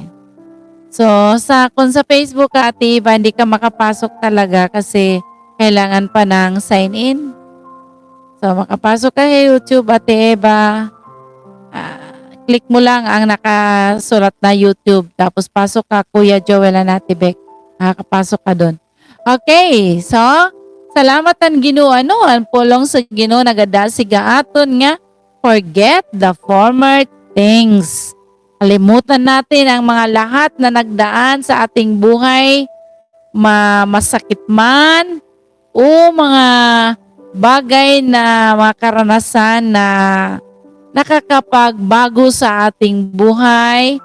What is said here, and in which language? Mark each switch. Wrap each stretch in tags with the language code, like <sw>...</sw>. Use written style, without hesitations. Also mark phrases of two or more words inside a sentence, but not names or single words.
<tl>So, kung sa Facebook ka, Ate Eva, hindi ka makapasok talaga kasi kailangan pa ng sign in. So, makapasok ka sa YouTube, Ate Eva. Click mo lang ang nakasulat na YouTube. Tapos pasok ka, Kuya Joel Anatibek. Makakapasok ka doon.</tl> <en>Okay. So,</en> <hil>salamat ang Ginoo. Ano? Ang pulong sa Ginoo nagadasiga aton nga.</hil> <en>Forget the former things.</en> <tl>Kalimutan natin ang mga lahat na nagdaan sa ating buhay. Masakit man o mga bagay na mga karanasan na nakakapagbago sa ating buhay.</tl>